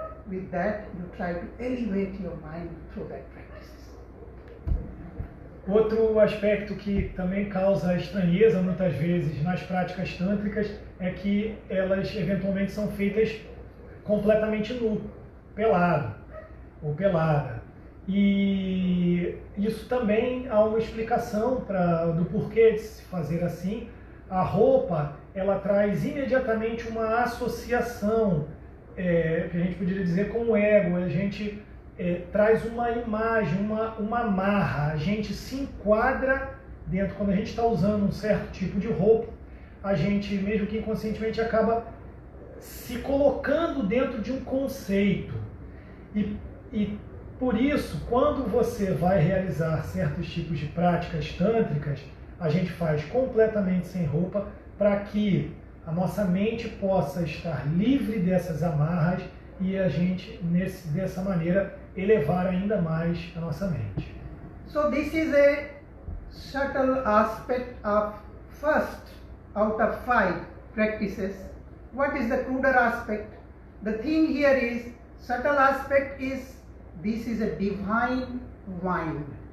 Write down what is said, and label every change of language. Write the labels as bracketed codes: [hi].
[en] With that, you try to elevate your mind through that practices. [pt] Outro aspecto que também causa estranheza muitas vezes nas práticas tântricas é que elas eventualmente são feitas completamente nu, pelado ou pelada. E isso também há uma explicação do porquê de se fazer assim. A roupa, ela traz imediatamente uma associação, que a gente poderia dizer com o ego. A gente traz uma imagem, uma marra, a gente se enquadra dentro. Quando a gente está usando um certo tipo de roupa, a gente, mesmo que inconscientemente, acaba se colocando dentro de um conceito. E por isso, quando você vai realizar certos tipos de práticas tântricas, a gente faz completamente sem roupa para que a nossa mente possa estar livre dessas amarras e a gente, dessa maneira, elevar ainda mais a nossa mente. [en] So this is a subtle aspect of first out of 5 practices. What is the cruder aspect? The thing here is, subtle aspect is, this is a divine wine.